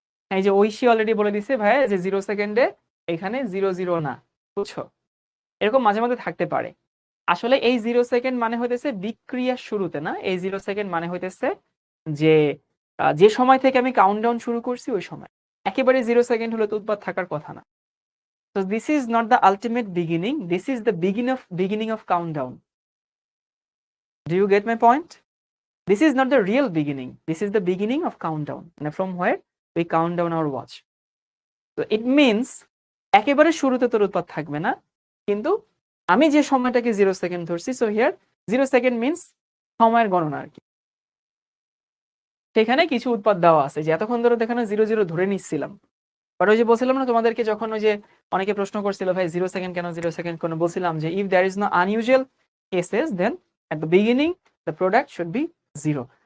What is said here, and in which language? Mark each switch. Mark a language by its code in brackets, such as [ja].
[bn] এই যে ঐশী অলরেডি বলে দিছে ভাইয়া যে 0 সেকেন্ডে এখানে 0 0 না, বুঝছো? এরকম মাঝে মাঝে থাকতে পারে। আসলে এই 0 সেকেন্ড মানে হইতেছে বিক্রিয়ার শুরুতে না, এই 0 সেকেন্ড মানে হইতেছে যে যে সময় থেকে আমি কাউন্টডাউন শুরু করছি ওই সময়। একেবারে 0 সেকেন্ড হলে তো উৎপাদ থাকার কথা না। [en] So this is not the ultimate beginning, this is the beginning of countdown. Do you get my point? This is not the real beginning, this is the beginning of countdown, and from where we count down our watch. So it means [bn] একেবারে শুরুতে তোর উৎপাদ থাকবে না, কিন্তু আমি যে সময়টাকে 0 সেকেন্ড ধরছি, সো হিয়ার 0 সেকেন্ড মিন্স সময়ের গণনা আর কি। সেখানে কিছু উৎপাদ দেওয়া আছে, যে এতক্ষণ ধরে দেখানো 0 0 ধরে নিচ্ছিলাম, বাট ওই যে বলছিলাম না তোমাদেরকে, যখন ওই যে অনেকে প্রশ্ন করছিল ভাই 0 সেকেন্ড কেন, 0 সেকেন্ড কেন, বলছিলাম যে [en] if there is no unusual cases then at the beginning the product should be [bn] 0।